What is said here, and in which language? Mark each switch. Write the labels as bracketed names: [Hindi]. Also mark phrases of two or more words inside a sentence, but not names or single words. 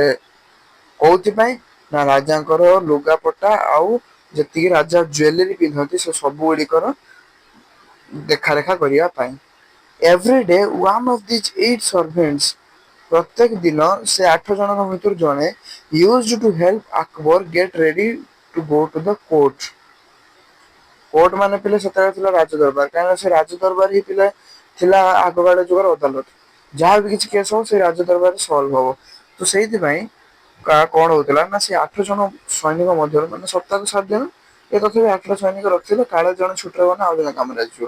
[Odia] କୋଉଥିପାଇଁ ନା ରାଜାଙ୍କର ଲୁଗାପଟା ଆଉ ଯେତିକି ରାଜା ଜୁଏଲାରୀ ପିନ୍ଧନ୍ତି ସେ ସବୁ ଗୁଡିକର ଦେଖାରେଖା କରିବା ପାଇଁ। [English] every day one of these 8 servants [Odia] ପ୍ରତ୍ୟେକ ଦିନ ସେ 8 ଜଣଙ୍କ ଭିତରୁ ଜଣେ [English] used to help Akbar get ready to go to the court। [Odia] କୋର୍ଟ ମାନେ ପିଲେ ସେତେବେଳେ ଥିଲା ରାଜ ଦରବାର କାହିଁକିନା ସେ ରାଜ ଦରବାର ହିଁ ପିଲା ଥିଲା ଆଗକାଳ ଯୁଗର ଅଦାଲତ। ଯାହା ବି କିଛି କେସ୍ ହବ ସେଇ ରାଜ ଦରବାରରେ ସଲ୍ଭ ହବ ତ ସେଇଥିପାଇଁ କଣ ହଉଥିଲା ନା ସେ 8 ଜଣ ସୈନିକ ମଧ୍ୟରୁ ମାନେ ସପ୍ତାହକୁ 7 ଦିନ ଏ ତଥାପି 8 ସୈନିକ ରଖିଥିଲେ କାଳେ ଜଣେ ଛୁଟିରେ ଗଲେ ଆଉ ଜଣେ କାମରେ ଆସିଯିବ।